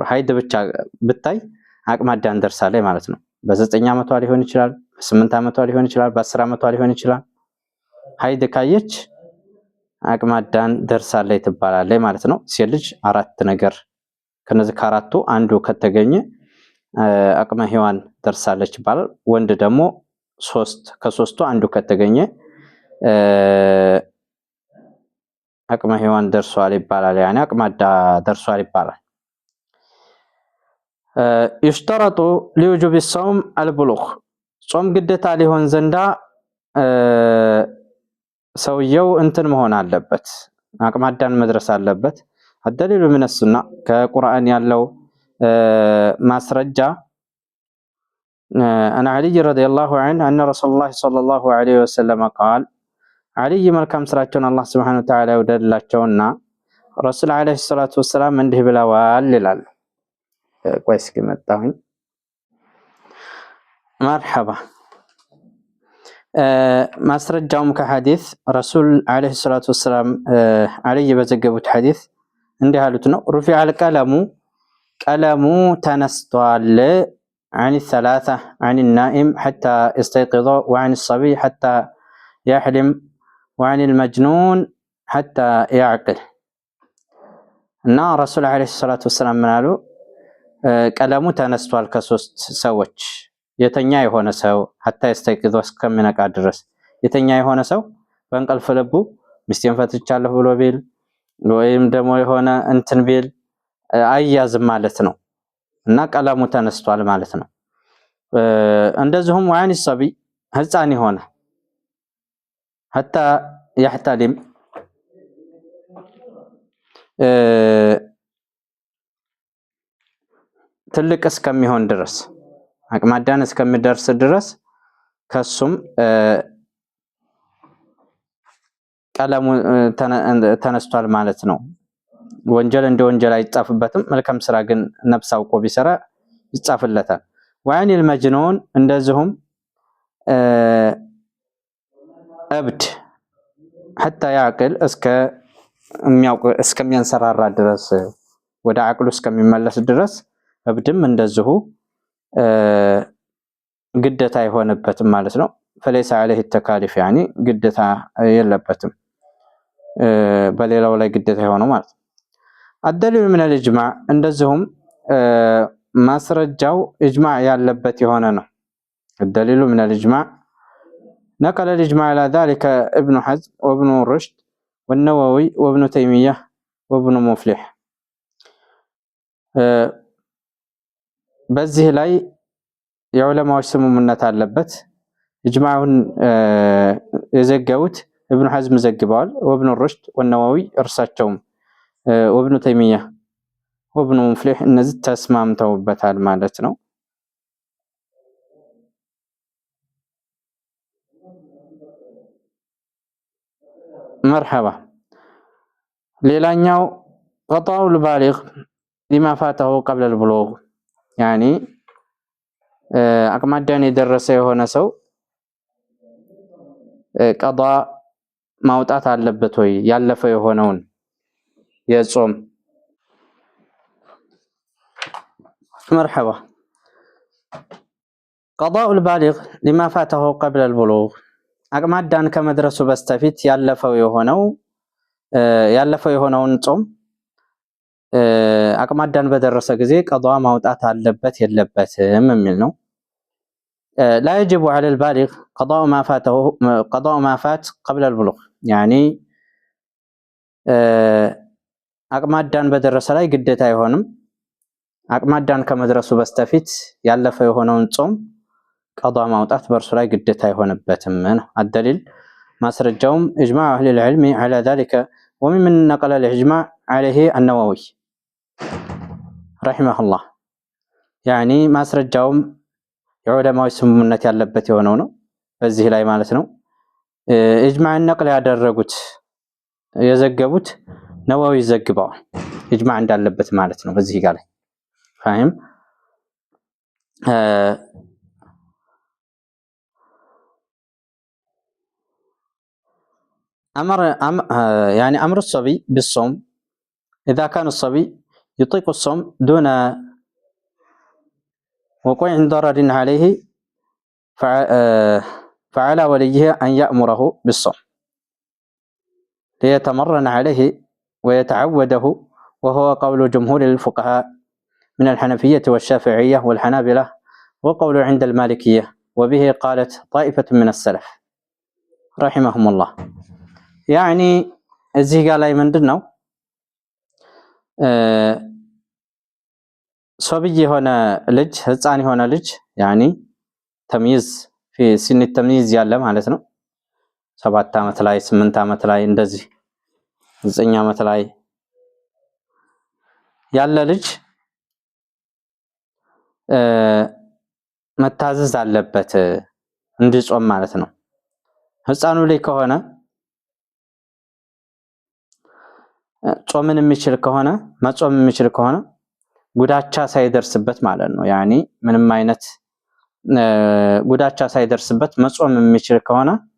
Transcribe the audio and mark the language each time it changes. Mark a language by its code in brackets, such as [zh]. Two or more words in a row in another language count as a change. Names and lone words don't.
[am] ሀይድ ብቻ ብታይ አቅመ አዳም ደርሳለች ማለት ነው። በ9 ዓመቷ ሊሆን ይችላል፣ በ8 ዓመቷ ሊሆን ይችላል፣ በ10 ዓመቷ ሊሆን ይችላል። ሀይድ ካየች አቅመ አዳም ደርሳለች ትባላለች ማለት ነው። ሴት ልጅ አራት ነገር ከነዚህ ከአራቱ አንዱ ከተገኘ አቅመ ሔዋን ደርሳለች ይባላል። ወንድ ደግሞ ከሶስቱ አንዱ ከተገኘ አቅመ ሔዋን ደርሷል ይባላል። ያኔ አቅመ አዳም ደርሷል ይባላል። [ar] يشترط لوجوب الصوم البلوغ [am] ጾም ግዴታ ሊሆን ዘንዳ ሰውየው እንትን መሆን አለበት አቅመ አዳም መድረስ አለበት [ar] الدليل من السنة كقرآن [am] ያለው ማስረጃ [ar] عن علي رضي الله عنه أن رسول الله صلى الله عليه وسلم قال علي [am] መልካም ስራቸውን አላህ [ar] سبحانه وتعالى [am] ይወደድላቸውና [ar] رسول عليه الصلاة والسلام [am] እንዲህ ብለዋል ይላል ቆይ እስኪ መጣሁኝ مرحبا ማስረጃውም ከሐዲስ [ar] رسول عليه الصلاة والسلام [am] علي በዘገቡት ሐዲስ እንዲህ አሉት ነው [ar] رفع القلم [am] ቀለሙ ተነስቷል [ar] عن الثلاثة عن النائم حتى يستيقظ وعن الصبي حتى يحلم وعن المجنون حتى يعقل [am] እና ረሱል [ar] عليه الصلاة والسلام [am] ምን አሉ ቀለሙ ተነስቷል ከሶስት ሰዎች የተኛ የሆነ ሰው [ar] حتى يستيقظ [am] እስከሚነቃ ድረስ የተኛ የሆነ ሰው በእንቅልፍ ልቡ ሚስቴን ፈትቻለሁ ብሎ ቢል ወይም ደግሞ የሆነ እንትን ቢል አያዝም ማለት ነው እና ቀለሙ ተነስቷል ማለት ነው እንደዚሁም [ar] وعن الصبي [am] ህፃን የሆነ [ar] حتى يحتلم [am] ትልቅ እስከሚሆን ድረስ አቅመ አዳም እስከሚደርስ ድረስ ከሱም ቀለሙ ተነስቷል ማለት ነው ወንጀል እንደ ወንጀል አይጻፍበትም መልካም ስራ ግን ነፍስ አውቆ ቢሰራ ይጻፍለታል [ar] وعن المجنون [am] እንደዚሁም እብድ [ar] حتى يعقل [am] እስከሚያንሰራራ ድረስ ወደ አቅሉ እስከሚመለስ ድረስ እብድም እንደዚሁ ግዴታ አይሆንበትም ማለት ነው [ar] فليس عليه التكاليف يعني [am] ግዴታ የለበትም በሌላው ላይ ግዴታ የሆነው ማለት ነው [ar] الدليل من الاجماع [am] እንደዚሁም ማስረጃው اجماع ያለበት የሆነ ነው [ar] الدليل من الاجماع نقل الاجماع على ذلك ابن حزم وابن رشد والنووي وابن تيمية وابن مفلح [am] በዚህ ላይ የዑለማዎች ስምምነት አለበት اجماعውን የዘገቡት ابن حزم ዘግበዋል [ar] وابن رشد والنووي [am] እርሳቸውም [ar] وابن تيمية وابن مفلح [am] እነዚህ ተስማምተውበታል ማለት ነው [ar] مرحبا ሌላኛው قضاء البالغ لما فاته قبل البلوغ يعني [am] አቅመ አዳም የደረሰ የሆነ ሰው ቀዷ ማውጣት አለበት ወይ ያለፈ የሆነውን የጾም مرحبا [ar] قضاء البالغ لما فاته قبل البلوغ [am] አቅመ አዳም ከመድረሱ በስተፊት ያለፈው የሆነውን ጾም አቅመ አዳም በደረሰ ጊዜ ቀዷ ማውጣት አለበት የለበትም የሚል ነው [ar] لا يجب على البالغ قضاء ما فات قبل البلوغ يعني [am] አቅመ አዳም በደረሰ ላይ ግዴታ አይሆንም አቅመ አዳም ከመድረሱ በስተፊት ያለፈ የሆነውን ጾም ቀዷ ማውጣት በእርሱ ላይ ግዴታ አይሆንበትም ነው الدليل ማስረጃውም [ar] اجماع اهل العلم على ذلك ومن نقل الاجماع عليه النووي رحمه الله يعني [am] ማስረጃውም የዑለማዎች ስምምነት ያለበት የሆነው ነው በዚህ ላይ ማለት ነው اجماع ነቅል ያደረጉት የዘገቡት ነዋዊ ዘግበዋል اجماع እንዳለበት ማለት ነው በዚህ ጋር ላይ فاهم [ar] يعني أمر الصبي بالصوم إذا كان الصبي يطيق الصوم دون وقوع ضرر عليه فعلى وليه أن يأمره بالصوم ليتمرن عليه ويتعوده وهو قول جمهور الفقهاء من الحنفية والشافعية والحنابلة وقول عند المالكية وبه قالت طائفة من السلف رحمهم الله يعني [am] እዚህ ጋር ላይ ምንድነው ሶብይ የሆነ ልጅ ህፃን የሆነ ልጅ ያኒ ተምይዝ [ar] في سن التمييز [am] ያለ ማለት ነው 7 ዓመት ላይ 8 ዓመት ላይ እንደዚህ 9 ዓመት ላይ ያለ ልጅ መታዘዝ አለበት እንዲጾም ማለት ነው። ህፃኑ ላይ ከሆነ ጾምን የሚችል ከሆነ መጾም የሚችል ከሆነ ጉዳቻ ሳይደርስበት ማለት ነው። ያኒ ምንም አይነት ጉዳቻ ሳይደርስበት መጾም የሚችል ከሆነ